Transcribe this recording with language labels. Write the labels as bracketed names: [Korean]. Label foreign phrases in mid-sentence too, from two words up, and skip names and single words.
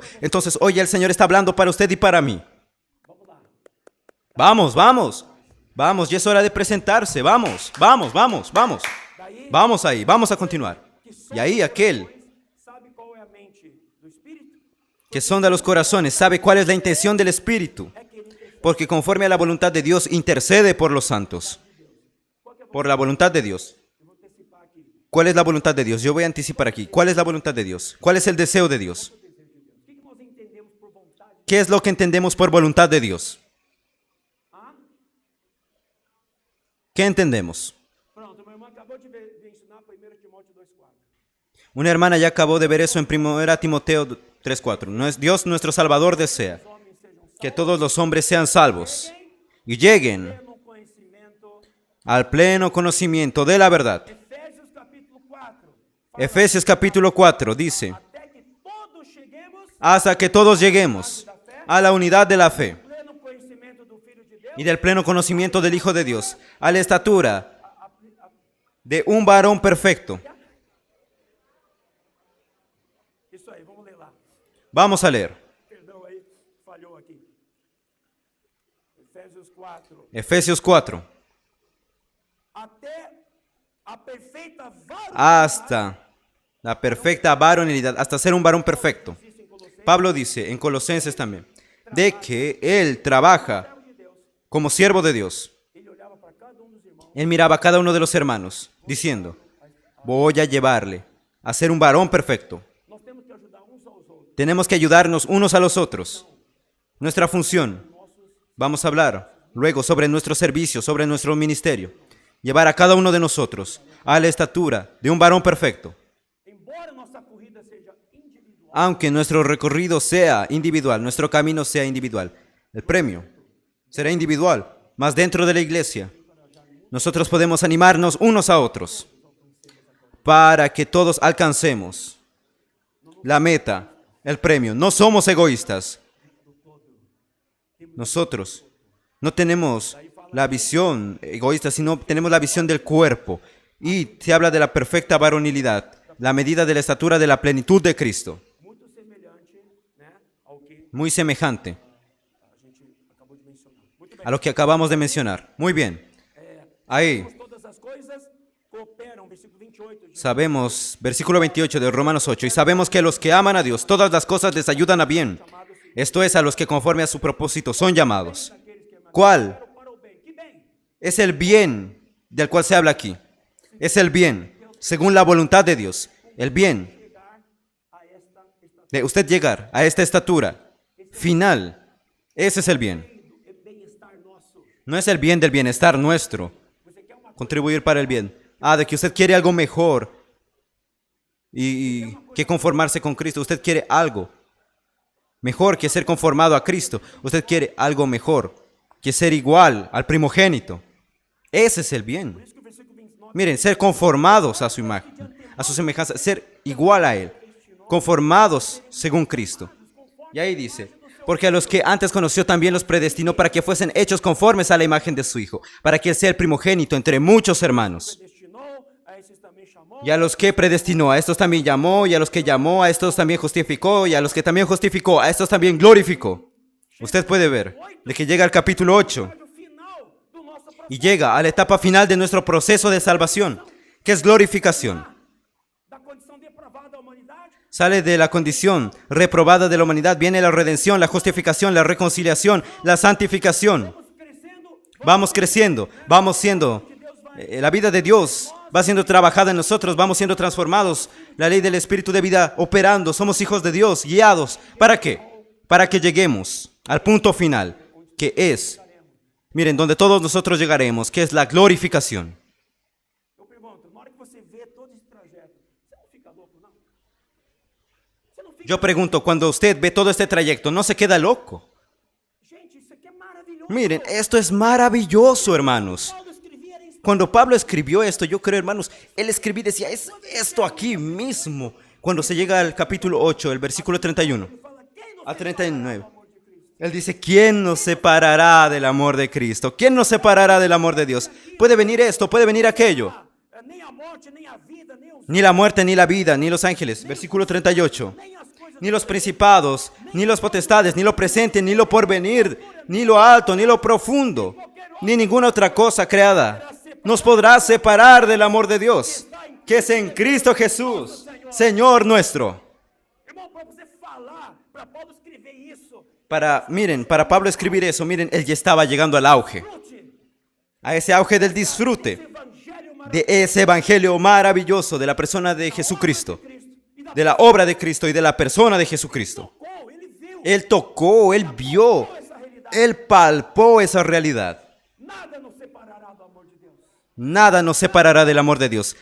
[Spanish] Entonces hoy el Señor está hablando para usted y para mí. Vamos, ya es hora de presentarse, vamos ahí, vamos a continuar. Y ahí aquel que sonda los corazones sabe cuál es la intención del Espíritu, porque conforme a la voluntad de Dios intercede por los santos. por la voluntad de Dios. [Portuguese] Eu vou antecipar aqui. [Spanish] ¿Cuál es la voluntad de Dios? Yo voy a anticipar aquí. ¿Cuál es la voluntad de Dios? ¿Cuál es el deseo de Dios? [Portuguese] O desejo de Deus. O que nós entendemos por vontade? [Spanish] ¿Qué es lo que entendemos por voluntad de Dios? Ah? ¿Qué entendemos? [Portuguese] Pronto, meu irmão acabou de ensinar 1 Timóteo 2,4. [Spanish] Una hermana ya acabó de ver eso en 1 Timoteo 3:4. Dios nuestro Salvador desea [Portuguese] Os homens sejam [Spanish] que todos los hombres sean salvos y lleguen [Portuguese] pleno conhecimento. [Spanish] al pleno conocimiento de la verdad. [Portuguese] Efésios capítulo 4. [Spanish] Efesios capítulo 4 dice, [Portuguese] Até que todos cheguemos [Spanish] hasta que todos lleguemos a la unidad de la fe [Portuguese] ao pleno conhecimento do Filho de Deus. [Spanish] y del pleno conocimiento del Hijo de Dios, a la estatura de un varón perfecto. [Portuguese] Isso aí, vamos ler lá. [Spanish] Vamos a leer. [Portuguese] Perdão aí, falhou aqui. Efésios 4. [Spanish] Efesios 4. [Portuguese] Até a perfeita varonilidade. [Spanish] Hasta la perfecta varonilidad, hasta ser un varón perfecto. [Portuguese] Diz em Colossenses, [Spanish] Pablo dice en Colosenses también, de que él trabaja [Portuguese] servo de Deus. [Spanish] como siervo de Dios. [Portuguese] Ele olhava para cada dos irmãos. [Spanish] Él miraba a cada uno de los hermanos, diciendo, voy a llevarle a ser un varón perfecto. [Portuguese] Nós temos que ajudar uns aos outros. [Spanish] Tenemos que ayudarnos unos a los otros. Nuestra función, vamos a hablar luego sobre nuestro servicio, sobre nuestro ministerio. Llevar a cada uno de nosotros a la estatura de un varón perfecto. [Portuguese] Embora nossa corrida seja individual, [Spanish] Aunque nuestro recorrido sea individual, nuestro camino sea individual, el premio será individual, mas dentro de la iglesia nosotros podemos animarnos unos a otros para que todos alcancemos la meta, el premio. No somos egoístas. Nosotros no tenemos la visión egoísta, sino tenemos la visión del cuerpo. Y se habla de la perfecta varonilidad, la medida de la estatura de la plenitud de Cristo. [Portuguese] muito semelhante, né, ao que [Spanish] Muy semejante [Portuguese] a gente acabou de mencionar. Muito bem. a [Spanish] lo que acabamos de mencionar. Muy bien. Ahí [Portuguese] Todas as coisas cooperam, versículo 28. diz, [Spanish] sabemos, versículo 28 de Romanos 8, y sabemos que los que aman a Dios, todas las cosas les ayudan a bien. Esto es, a los que conforme a su propósito son llamados. ¿Cuál [Portuguese] para o bem. Que bem? [Spanish] es el bien del cual se habla aquí? Es el bien, según la voluntad de Dios. El bien [Portuguese] Chegar a esta [Spanish] de usted llegar a esta estatura final. Ese es el bien. [Portuguese] bem-estar nosso. [Spanish] No es el bien del bienestar nuestro. [Portuguese] Você quer uma [Spanish] Contribuir para el bien. De que usted quiere algo mejor y que conformarse con Cristo. Usted quiere algo mejor que ser conformado a Cristo. Usted quiere algo mejor que ser igual al primogénito. Ese es el bien. [Portuguese] Por isso que o versículo 29 [Spanish] Miren, ser conformados a su imagen, a su semejanza, ser igual a Él, conformados según Cristo. Y ahí dice, porque a los que antes conoció también los predestinó para que fuesen hechos conformes a la imagen de su Hijo, para que Él sea el primogénito entre muchos hermanos. [Portuguese] destinou, a esses também chamou. [Spanish] Y a los que predestinó, a estos también llamó, y a los que llamó, a estos también justificó, y a los que también justificó, a estos también glorificó. Usted puede ver de que llega al capítulo 8 [Portuguese] O final do nosso processo [Spanish] y llega a la etapa final de nuestro proceso de salvación, que es glorificación. [Portuguese] da condição depravada da humanidade. [Spanish] Sale de la condición reprobada de la humanidad, viene la redención, la justificación, la reconciliación, la santificación. [Portuguese] Vamos crescendo, [Spanish] Vamos creciendo, vamos siendo, la vida de Dios va siendo trabajada en nosotros, vamos siendo transformados, la ley del Espíritu de vida operando, somos hijos de Dios, guiados. ¿Para qué? Para que lleguemos al punto final, que es, miren, donde todos nosotros llegaremos, que es la glorificación. [Portuguese] eu pergunto, na hora que você vê todo esse trajeto, você não fica louco, não? Você não fica... [Spanish] Yo pregunto, cuando usted ve todo este trayecto, ¿no se queda loco? [Portuguese] Gente, isso aqui é maravilhoso. [Spanish] Miren, esto es maravilloso, hermanos. [Portuguese] Paulo escrevia era isso. [Spanish] Cuando Pablo escribió esto, yo creo, hermanos, él escribía y decía, es esto aquí mismo. Cuando se llega al capítulo 8, el versículo 31 [Portuguese] Ele fala, quem nos a separará 39, do amor de Cristo? [Spanish] él dice, ¿quién nos separará del amor de Cristo? ¿Quién nos separará del amor de Dios? Puede venir esto, puede venir aquello. [Portuguese] Nem a morte, nem a vida, nem os... [Spanish] Ni la muerte, ni la vida, ni los ángeles. Versículo 38. [Portuguese] nem as coisas... [Spanish] Ni los principados, ni los potestades, ni lo presente, ni lo porvenir, ni lo alto, ni lo profundo, ni ninguna otra cosa creada nos podrá separar del amor de Dios, que es en Cristo Jesús, Señor nuestro. [Portuguese] Irmão, para você falar, para Paulo escrever isso, [Spanish] Para Pablo escribir eso, miren, él ya estaba llegando al auge, [Portuguese] frute, [Spanish] a ese auge del disfrute, [Portuguese] esse evangelho [Spanish] de ese evangelio maravilloso de la persona de Jesucristo, de la obra de Cristo y de la persona de Jesucristo. Él tocó, él vio, él palpó esa realidad. [Portuguese] Nada nos separará do amor de Deus. [Spanish] Nada nos separará del amor de Dios.